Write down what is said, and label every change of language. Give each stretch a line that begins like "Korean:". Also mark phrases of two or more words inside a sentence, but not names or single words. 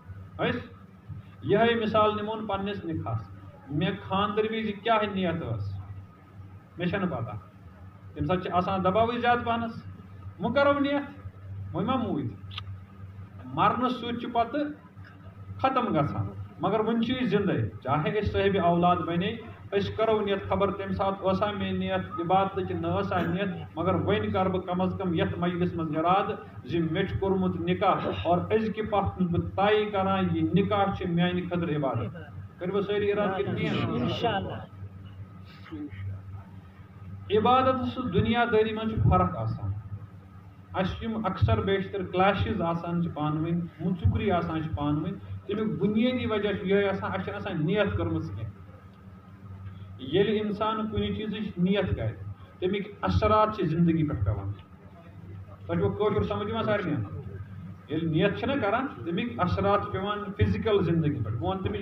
Kashmiri: أسۍ یہے مثال نمون پننس نکاحس مے خاندر وز کیا نیت ٲس مے چھنہٕ پتہ تمہِ ساتہٕ چھِ آسان دباوٕے زیادٕ پہنس وۄنۍ کرو نیت وۄنۍ ما موٗدۍ مرنہٕ سۭتۍ چھُ پتہٕ ختم گژھان مگر ون چھ زندے چاہے اس صاحب اولاد بنے اس کرو نیت خبر تم سات ٲسا مے نیت عبادت نہ ٲسا نیت مگر ون کر بہ کم از کم یتھ مجلس مز اراد زِ مے چھ کورمت نکاح اور أزکہِ پتھ چھُس بہ طے کران یہ نکاح چھ میانہ خٲطرٕ عبادت کٔرِو سٲری اراد کِنہٕ انشاءاللہ عبادت سُہ دنیا دٲری منٛز چھُ فرق آسان اَسہِ یِم اکثر بیشتر کلیشز آسان چھِ پانہٕ ؤنۍ مُژُکری آسان چھِ پانہٕ ؤنۍ تمیُک بنیٲدی وجہ چھُ یِہوٚے آسان اَسہِ چھَنہٕ آسان نیت کٔرمٕژ کینٛہہ ییٚلہِ اِنسان کُنہِ چیٖزٕچ نیت کرِ تمیُک اثرات چھِ زندگی پٮ۪ٹھ پٮ۪وان تۄہہِ چھُوا کٲشُر سمجھ یِوان سارنٕے ییٚلہِ نیت چھِنہ کران تمیُک اثرات چھِ پٮ۪وان فِزِکل زندگی پٮ۪ٹھ بہٕ وَنہٕ تمِچ